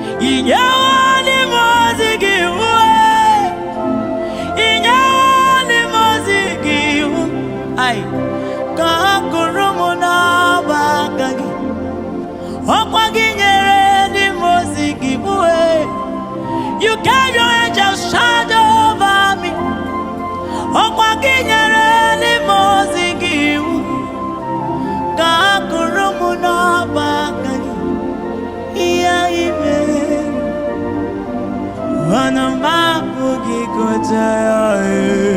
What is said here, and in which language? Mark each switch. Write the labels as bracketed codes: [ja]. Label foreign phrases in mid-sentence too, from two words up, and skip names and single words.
[ig] Ị nyewo ndị mmụọ ozi gị iwu, e. Ị nyewo ndị mmụọ ozi gị iwu, ai, ka ha kụrụ m n'ọba aka gị. Ọkwa gị nyere ndị mmụọ ozi gị iwu, e. [en] You gave your angels charge over me. [ig] Ọkwa gị nyere ndị mmụọ ozi gị iwu, ka ha kụrụ m n'ọba aka gị. Ihe anyị mere, ọnụ m apụghị ịgụta ya, e.